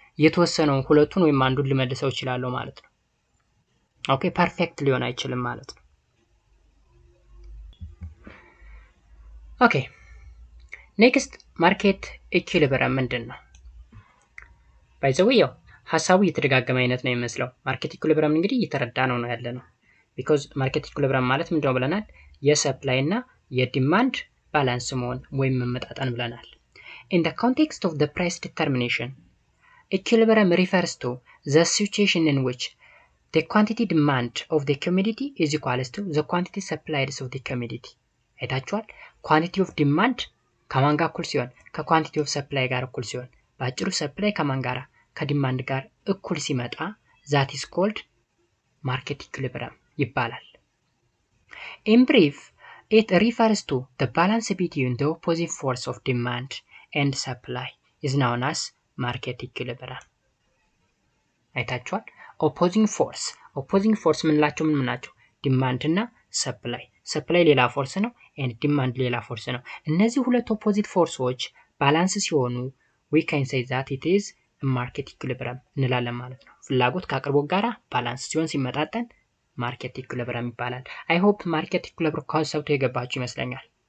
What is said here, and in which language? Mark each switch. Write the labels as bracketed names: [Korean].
[Amharic] የተወሰነውን ሁለቱን ወይም አንዱን ልመልሰው እችላለሁ ማለት ነው። ኦኬ ፐርፌክት ሊሆን አይችልም ማለት ነው። ኦኬ ኔክስት ማርኬት ኢኩሊብረም ምንድነው? ባይ ዘ ዌይ ያው ሐሳቡ እየተደጋገመ አይነት ነው የሚመስለው። ማርኬት ኢኩሊብረም እንግዲህ እየተረዳ ነው ያለነው። ቢኮዝ ማርኬት ኢኩሊብረም ማለት ምንድነው ብለናል? የሰፕላይ እና የዲማንድ ባላንስ መሆን ወይም መመጣጠን ብለናል። [English] In the context of the price determination, equilibrium refers to the situation in which the quantity demand of the commodity is equal to the quantity supplied of the commodity. [Amharic] አይታችኋል? ኳንቲቲ ኦፍ ዲማንድ ከማን ጋር እኩል ሲሆን ከኳንቲቲ ኦፍ ሰፕላይ ጋር እኩል ሲሆን በአጭሩ ሰፕላይ ከማን ጋር ከዲማንድ ጋር እኩል ሲመጣ [English] that is called market equilibrium [Amharic] ይባላል። [English] In brief, it refers to the balance between the opposing force of demand and supply is known as market equilibrium. [Amharic] አይታችኋል? opposing force ምንላቸው ምን ናቸው? ዲማንድ እና ሰፕላይ። ሰፕላይ ሌላ ፎርስ ነው and ዲማንድ ሌላ ፎርስ ነው። እነዚህ ሁለት ኦፖዚት ፎርሶች ባላንስ ሲሆኑ [English] we can say that it is a market equilibrium [Amharic] እንላለን ማለት ነው። ፍላጎት ከአቅርቦት ጋር ባላንስ ሲሆን ሲመጣጠን ማርኬት ኢኩሊብረም ይባላል። [English] አይ ሆፕ [Amharic] ማርኬት ኢኩሊብረም ኮንሰፕቱ የገባችሁ ይመስለኛል።